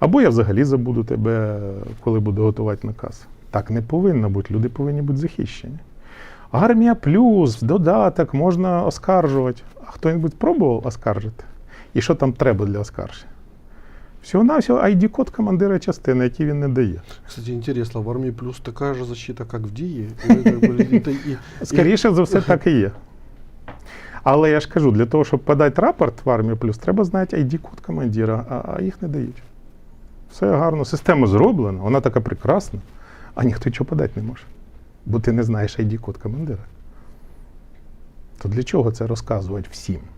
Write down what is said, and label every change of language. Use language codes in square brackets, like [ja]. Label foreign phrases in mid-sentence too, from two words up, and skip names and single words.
[uk] Або я взагалі забуду тебе, коли буду готувати наказ. Так не повинно бути, люди повинні бути захищені. Армія плюс, додаток, можна оскаржувати. А хто-небудь пробував оскаржити? І що там треба для оскарження? Всього-навсього ID-код командира частини, який він не дає. [ru] Кстати, интересно, в армии плюс такая же защита, как в ДИИ? Или как бы это [uk] Скоріше за все, так і є. Але я ж кажу, для того, щоб подати рапорт в армію плюс, треба знати ID-код командира, а їх не дають. Все гарно, система зроблена, вона така прекрасна, а ніхто нічого подати не може. Бо ти не знаєш ID-код командира. То для чого це розказувати всім?